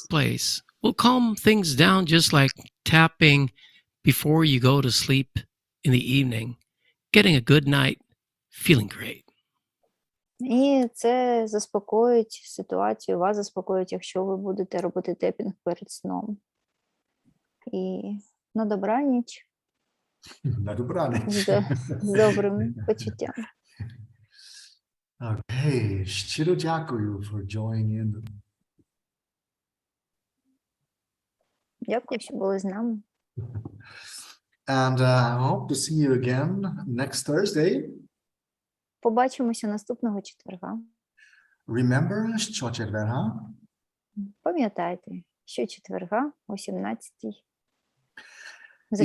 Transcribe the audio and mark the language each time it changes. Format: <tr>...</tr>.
<en>Place will calm things down just like tapping before you go to sleep in the evening, getting a good night, feeling great.</en> <uk>І це заспокоїть ситуацію, вас заспокоїть, якщо ви будете робити тепінг перед сном. І на добраніч. На добраніч. З добрим почуттям.</uk> <en>Okay, щиро дякую for joining in.</en> <uk>Дякую, що були з нами.</uk> <en>And I hope to see you again next Thursday.</en> <uk>Побачимося наступного четверга. Remember, що четверга? Пам'ятайте, що четверга о 17:00 за</uk>